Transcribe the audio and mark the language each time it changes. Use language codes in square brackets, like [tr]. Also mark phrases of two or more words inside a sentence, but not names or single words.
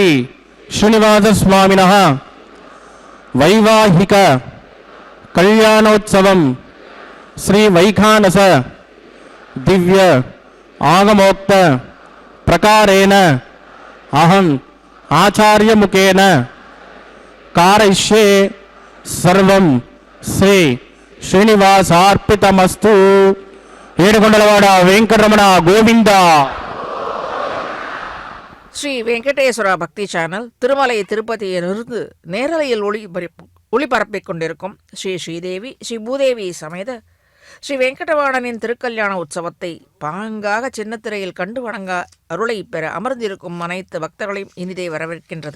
[sa] श्रीनिवास स्वामिनः वैवाहिक कल्याणोत्सवम श्री वैखानस दिव्य आगमोक्त प्रकारेण अहम आचार्य मुखेन कारयिष्ये सर्वं श्री श्रीनिवासार्पितमस्तु [te] ఏడుకొండలవాడ వెంకటరమణ గోవింద. [ta] ஸ்ரீ வெங்கடேஸ்வரா பக்தி சேனல் திருமலை திருப்பதியிலிருந்து நேரலையில் ஒளிபரப்பிக் கொண்டிருக்கும் ஸ்ரீ ஸ்ரீதேவி ஸ்ரீ பூதேவி சமேத ஸ்ரீ வெங்கடவாணனின் திருக்கல்யாண உற்சவத்தை பாங்காக சின்னத்திரையில் கண்டு வணங்க அருளை பெற அமர்ந்திருக்கும் அனைத்து பக்தர்களையும் இனிதே வரவேற்கின்றது.